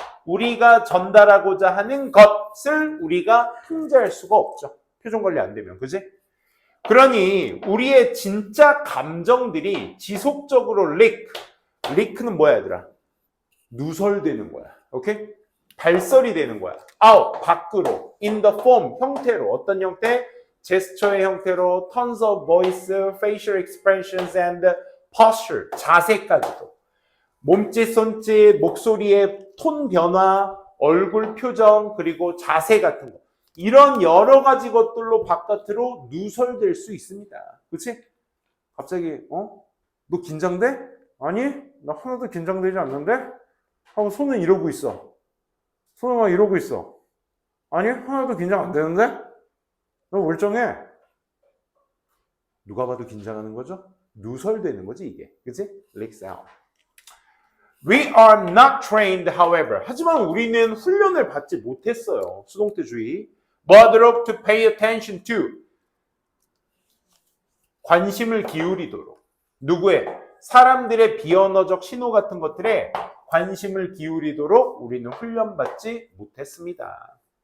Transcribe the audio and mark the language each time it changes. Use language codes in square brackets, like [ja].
[ko] 우리가 전달하고자 하는 것을 우리가 통제할 수가 없죠. 표정 관리 안 되면, 그지? 그러니 우리의 진짜 감정들이 지속적으로 leak는 뭐야 얘들아? 누설되는 거야. 오케이? 발설이 되는 거야. out, 밖으로. in the form, 형태로. 어떤 형태? 제스처의 형태로 [en] tons of voice, facial expressions and posture, [ko] 자세까지도. 몸짓, 손짓, 목소리의 톤 변화, 얼굴 표정, 그리고 자세 같은 거. 이런 여러 가지 것들로 바깥으로 누설될 수 있습니다. 그치? 갑자기, 너 긴장돼? 아니, 나 하나도 긴장되지 않는데? 하고 손은 이러고 있어. 손은 막 이러고 있어. 아니, 하나도 긴장 안 되는데? 너 멀쩡해. 누가 봐도 긴장하는 거죠? 누설되는 거지, 이게. 그치? leaks out. [en] We are not trained, however. [ko] 하지만 우리는 훈련을 받지 못했어요. 수동태 주의. [en] But to pay attention to. [ko] 관심을 기울이도록. 누구의? 사람들의 비언어적 신호 같은 것들에 관심을 기울이도록 우리는 훈련받지 못했습니다.